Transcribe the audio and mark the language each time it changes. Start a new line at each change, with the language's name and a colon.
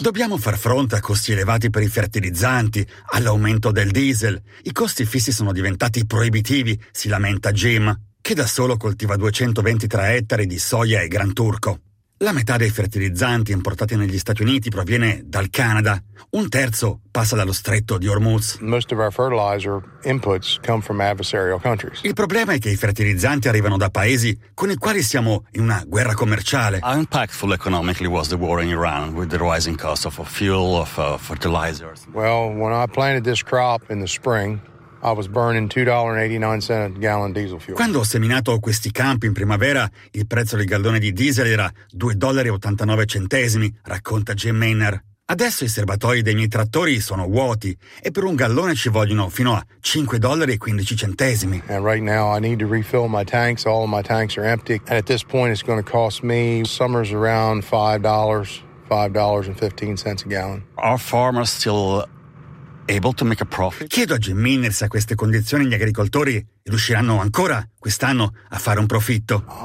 Italian: Dobbiamo far fronte a costi elevati per i fertilizzanti, all'aumento del diesel. I costi fissi sono diventati proibitivi, si lamenta Jim, che da solo coltiva 223 ettari di soia e gran turco. La metà dei fertilizzanti importati negli Stati Uniti proviene dal Canada. Un terzo passa dallo stretto di Hormuz.
English: Most of our fertilizer inputs come from adversarial countries.
Italian: Il problema è che i fertilizzanti arrivano da paesi con i quali siamo in una guerra commerciale.
English: How impactful economically was the war in Iran with the rising cost of fuel, of fertilizers? Well, when I planted this crop in the spring, I was burning $2.89 a gallon diesel fuel.
Italian: Quando ho seminato questi campi in primavera, il prezzo del gallone di diesel era $2.89, racconta Jim Maynard. Adesso i serbatoi dei miei trattori sono vuoti e per un gallone ci vogliono fino a $5.15.
English: And right now I need to refill my tanks. All of my tanks are empty. And at this point it's going to cost me, summer's around $5.15 a gallon. Are farmers still able to make a profit?
Italian: Chiedo a Jim Miner se a queste condizioni gli agricoltori riusciranno ancora quest'anno a fare un profitto.